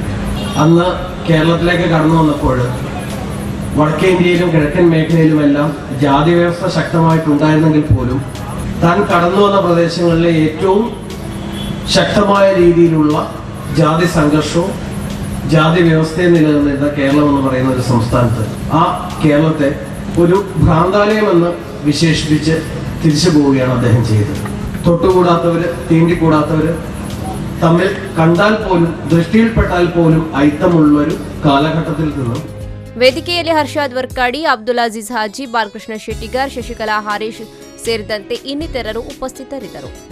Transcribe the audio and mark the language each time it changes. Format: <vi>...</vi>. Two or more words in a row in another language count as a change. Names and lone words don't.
<ml>അന്ന് കേരളത്തിലേക്ക് കടന്നു വന്നപ്പോൾ വടക്കേ ഇന്ത്യയിലും കിഴക്കൻ മേഖലയിലുമെല്ലാം ജാതി വ്യവസ്ഥ ശക്തമായിട്ടുണ്ടായിരുന്നെങ്കിൽ പോലും താൻ കടന്നു വന്ന പ്രദേശങ്ങളിലെ ഏറ്റവും ശക്തമായ രീതിയിലുള്ള ജാതി സംഘർഷവും ജാതി വ്യവസ്ഥയും നിലനിന്നിരുന്ന കേരളം എന്ന് പറയുന്ന ഒരു സംസ്ഥാനത്ത് ആ കേരളത്തെ ഒരു ഭ്രാന്താലയമെന്ന് വിശേഷിപ്പിച്ച് തിരിച്ചു പോവുകയാണ് അദ്ദേഹം ചെയ്തത്. തൊട്ടുകൂടാത്തവര് തീണ്ടിക്കൂടാത്തവര് തമ്മിൽ കണ്ടാൽ പോലും ദൃഷ്ടിയിൽപ്പെട്ടാൽ പോലും ഐത്തമുള്ളൊരു കാലഘട്ടത്തിൽ നിന്നും</ml> <kn>ವೇದಿಕೆಯಲ್ಲಿ ಹರ್ಷಾದ್ ವರ್ಕಾಡಿ, ಅಬ್ದುಲ್ ಅಜೀಜ್ ಹಾಜಿ, ಬಾಲಕೃಷ್ಣ ಶೆಟ್ಟಿಗಾರ್, ಶಶಿಕಲಾ ಹಾರೀಶ್ ಸೇರಿದಂತೆ ಇನ್ನಿತರರು ಉಪಸ್ಥಿತರಿದ್ದರು.</kn>